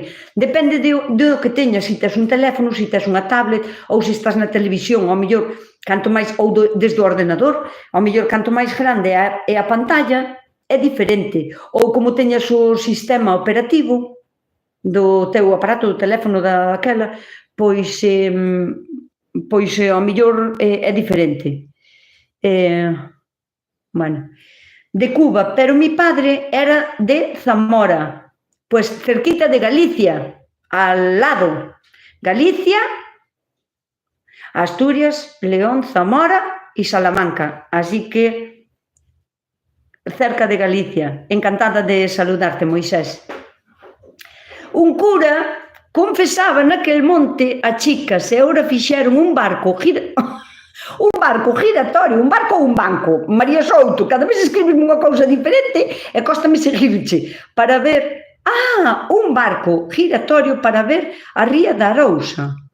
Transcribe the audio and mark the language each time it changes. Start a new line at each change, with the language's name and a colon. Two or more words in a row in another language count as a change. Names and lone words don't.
Galician: Depende do que teñas, se tes un teléfono, se tes unha tablet, ou se estás na televisión, ao mellor, canto máis, ou desde o ordenador, ao mellor, canto máis grande é a pantalla, é diferente. Ou como teñas o sistema operativo do teu aparato, do teléfono daquela, pois ao mellor é diferente.
Spanish: Bueno, de Cuba, pero mi padre era de Zamora, pues cerquita de Galicia, al lado. Galicia, Asturias, León, Zamora y Salamanca. Así que cerca de Galicia. Encantada de saludarte, Moisés.
Galician: Un cura confesaba naquel monte a chicas e agora fixeron un barco giratorio, un barco ou un banco, María Souto, cada vez escribes unha cousa diferente e cóstame seguirche, para ver, un barco giratorio para ver a Ría da Arousa.